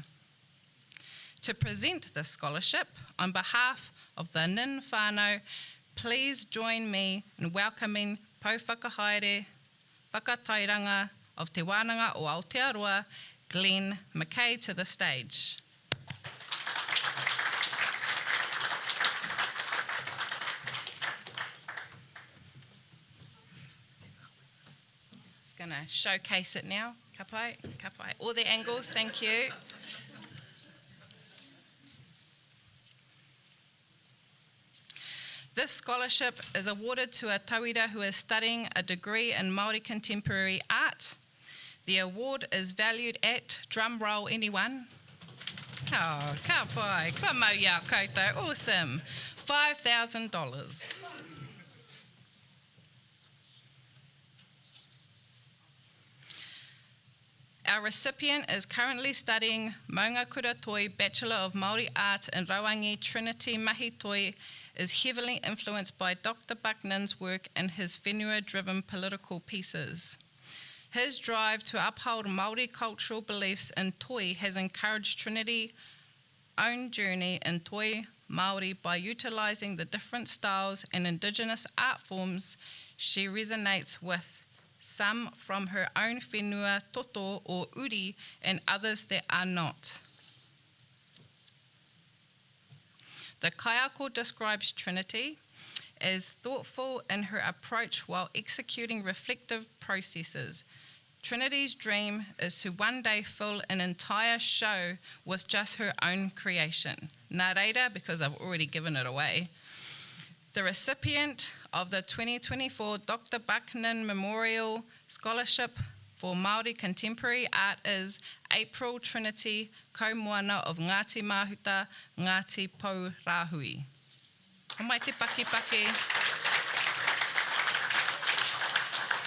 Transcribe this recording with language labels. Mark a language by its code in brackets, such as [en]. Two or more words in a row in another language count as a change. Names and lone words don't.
[en] To present this scholarship, on behalf of the Nin Whānau, please join me in welcoming [mi] Pouwhakahaere Whakatairanga [en] of Te Wānanga o Aotearoa, Glenn McKay, to the stage. Just going to showcase it now. [mi] Ka pai, [en] all the angles, thank you. This scholarship is awarded to a tauira who is studying a degree in Māori contemporary art. The award is valued at, drum roll anyone? [mi] Oh, ka pai, ka mau ia koutou, [en] awesome. $5,000. Our recipient is currently studying Maunga Kura Toi Bachelor of Māori Art in Rauangi Trinity Mahi Toi, is heavily influenced by Dr. Bucknan's work and his whenua-driven political pieces. His drive to uphold Māori cultural beliefs in Toi has encouraged Trinity's own journey in [mi] Toi Māori [en] by utilising the different styles and Indigenous art forms she resonates with, some from her own [mi] whenua toto [en] or uri and others that are not. The kaiako describes Trinity as thoughtful in her approach while executing reflective processes. Trinity's dream is to one day fill an entire show with just her own creation. [mi] Nā reira, [en] because I've already given it away. The recipient of the 2024 Dr. Bucknan Memorial Scholarship for Māori Contemporary Art is April Trinity Kaumoana of Ngāti Mahuta, Ngāti Pou Rāhui. [mi] O mai te paki.